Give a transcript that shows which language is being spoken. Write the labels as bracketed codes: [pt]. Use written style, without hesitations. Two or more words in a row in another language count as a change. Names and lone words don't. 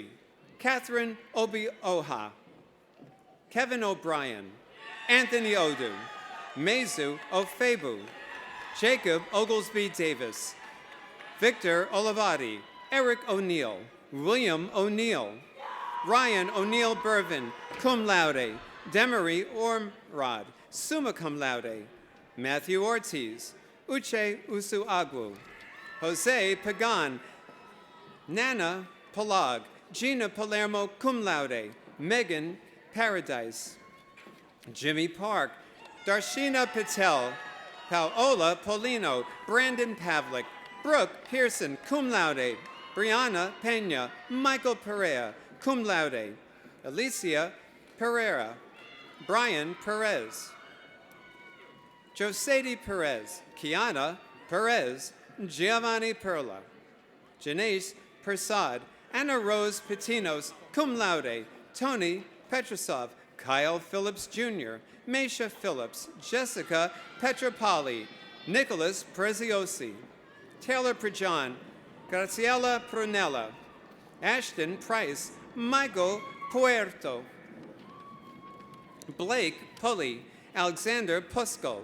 [en] Catherine Obi Oha. Kevin O'Brien. Anthony Odu. Mezu Ofebu. Jacob Oglesby Davis. Victor Olivati. Eric O'Neill. William O'Neill. Ryan O'Neill Bervin, [la] cum laude. [en] Demery Ormrod, [la] summa cum laude. [en] Matthew Ortiz. Uche Usuagwu. Jose Pagan. Nana Palag. Gina Palermo, [la] cum laude. [en] Megan Paradise. Jimmy Park. Darshina Patel. Paola Polino. Brandon Pavlik. Brooke Pearson, [la] cum laude. [en] Brianna Pena. Michael Perea, [la] cum laude. [en] Alicia Pereira. Brian Perez. Josedi Perez. Kiana Perez. Giovanni Perla. Janice Persad. Anna Rose Patinos, [la] cum laude. [en] Tony Petrosov. Kyle Phillips Jr. Mesha Phillips. Jessica Petropoli. Nicholas Preziosi. Taylor Prajan. Graciela Prunella. Ashton Price. Michael Puerto. Blake Pulley. Alexander Puskal.